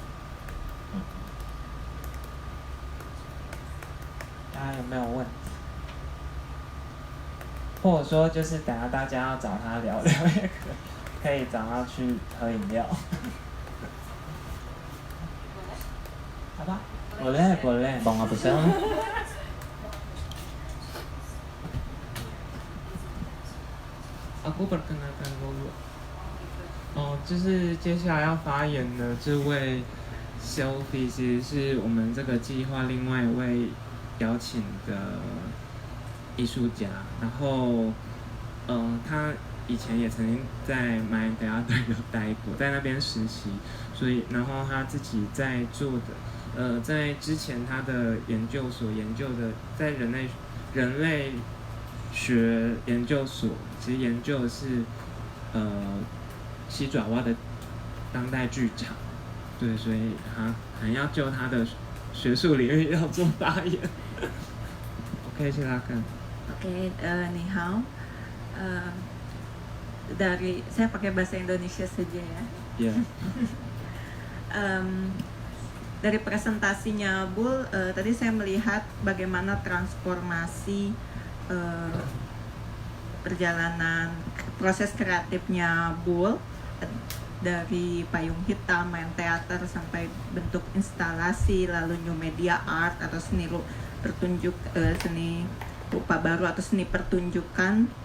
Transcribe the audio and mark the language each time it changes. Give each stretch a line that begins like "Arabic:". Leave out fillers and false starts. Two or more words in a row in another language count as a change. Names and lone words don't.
Chinese: 大家有没有问题？或者说就是等下大家要找他聊聊，也可以找他去喝饮料。好吧 ，
Indonesian: boleh boleh。 Bang Abisel. Aku perkenalkan dulu。
Chinese: 就是接下来要发言的这位 Sophie， 其实是我们这个计划另外一位邀请的艺术家。然后，他以前也曾经在马来西亚有待过，在那边实习，所以然后他自己在做的，在之前他的研究所研究的，在人类学研究所，其实研究的是西爪哇的当代剧场，对，所以他还要就他的学术领域要做发言。OK， silakan.
Indonesian: Oke,
Chinese: 你好.
Indonesian: Dari saya pakai bahasa Indonesia saja ya. Yeah. Dari presentasinya Bul, tadi saya melihat bagaimana transformasi perjalanan proses kreatifnya Bul dari payung hitam, main teater sampai bentuk instalasi, lalu
English: new media art
Indonesian: atau seni rupa baru atau seni pertunjukan.